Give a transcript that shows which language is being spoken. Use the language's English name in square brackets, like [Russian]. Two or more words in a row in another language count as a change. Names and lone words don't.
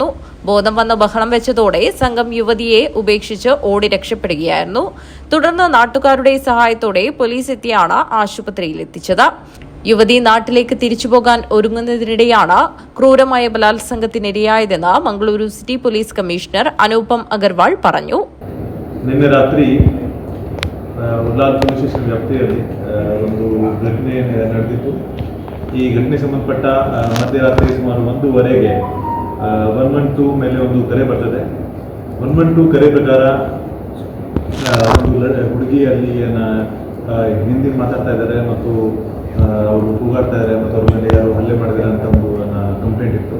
[Malayalam] ബോധം വന്ന് ബഹളം വെച്ചതോടെ സംഘം യുവതിയെ ഉപേക്ഷിച്ച് ഓടി രക്ഷപ്പെടുകയായിരുന്നു. തുടർന്ന് നാട്ടുകാരുടെ സഹായത്തോടെ പോലീസ് എത്തിയാണ് ആശുപത്രിയിൽ എത്തിച്ചത്. യുവതി നാട്ടിലേക്ക് തിരിച്ചുപോകാൻ ഒരുങ്ങുന്നതിനിടെയാണ് ക്രൂരമായ ബലാത്സംഗത്തിനിരയായതെന്ന് മംഗളൂരു സിറ്റി പോലീസ് കമ്മീഷണർ അനുപം അഗർവാൾ പറഞ്ഞു. [Kannada] ನಿನ್ನೆ ರಾತ್ರಿ ಉಳ್ಳಾಲ್ ಪೊಲೀಸ್ ಸ್ಟೇಷನ್ ವ್ಯಾಪ್ತಿಯಲ್ಲಿ ಒಂದು ಘಟನೆ ನಡೆದಿತ್ತು. ಈ ಘಟನೆಗೆ ಸಂಬಂಧಪಟ್ಟ ಮಧ್ಯರಾತ್ರಿ ಸುಮಾರು 1:15 112 ಮೇಲೆ ಒಂದು ಕರೆ ಬರ್ತದೆ. 112 ಕರೆ ಪ್ರಕಾರ ಒಂದು ಹುಡುಗಿ ಅಲ್ಲಿ ಹಿಂದಿ ಮಾತಾಡ್ತಾ ಇದ್ದಾರೆ ಮತ್ತು ಅವರು ಕೂಗಾಡ್ತಾ ಇದ್ದಾರೆ ಮತ್ತು ಅವ್ರ ಮೇಲೆ ಯಾರು ಹಲ್ಲೆ ಮಾಡಿದ್ದಾರೆ ಅಂತ ಒಂದು ಕಂಪ್ಲೇಂಟ್ ಇತ್ತು.